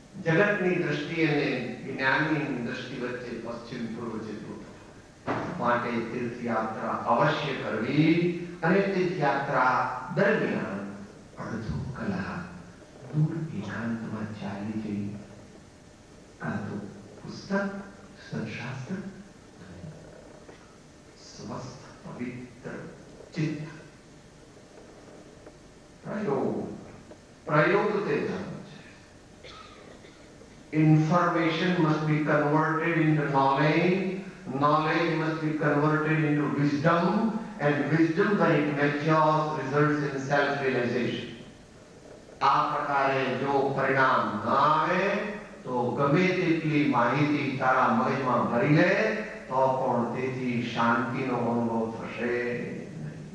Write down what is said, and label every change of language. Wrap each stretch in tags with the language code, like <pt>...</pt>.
<gu>જગતની દ્રષ્ટિ અને જ્ઞાનની દ્રષ્ટિ વચ્ચે પશ્ચિમ પૂર્વ જેટલું માટે તીર્થયાત્રા અવશ્ય કરવી અને તીર્થયાત્રા દરમિયાન અડધો કલાક દૂર એકાંતમાં ચાલી જઈ કાં તો પુસ્તક સત્શાસ્ત્ર સ્વસ્થ પવિત્ર ચિત્ત પ્રયોગ તે ધર્મ છે.</gu> <en>Information must be converted into knowledge, knowledge must be converted into wisdom, and wisdom when it matures results in self-realization.</en> <gu>આ પ્રકારે જો પરિણામ ના આવે તો ગમે તેટલી માહિતી તારા મગજમાં ભરી લે તો પણ તેથી શાંતિનો અનુભવ થશે નહીં.</gu>